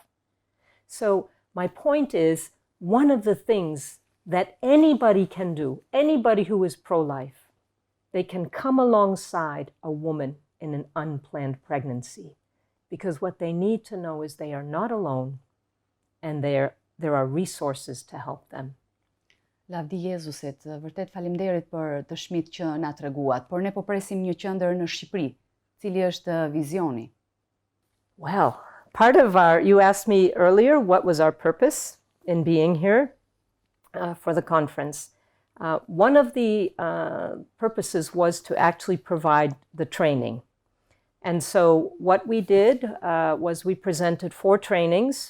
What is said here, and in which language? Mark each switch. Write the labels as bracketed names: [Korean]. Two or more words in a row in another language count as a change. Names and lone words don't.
[English] So my point is, one of the things that anybody can do, anybody who is pro-life, they can come alongside a woman in an unplanned pregnancy, because what they need to know is they are not alone, and there are resources to help them. [Albanian] Lavdi Jezusit, vërtet faleminderit për dëshmitë që na treguat, por ne po presim një qendër në Shqipëri. Cili është vizioni? [English] Well, you asked me earlier what was our purpose in being here for the conference. One of the purposes was to actually provide the training. And so what we did was we presented 4 trainings.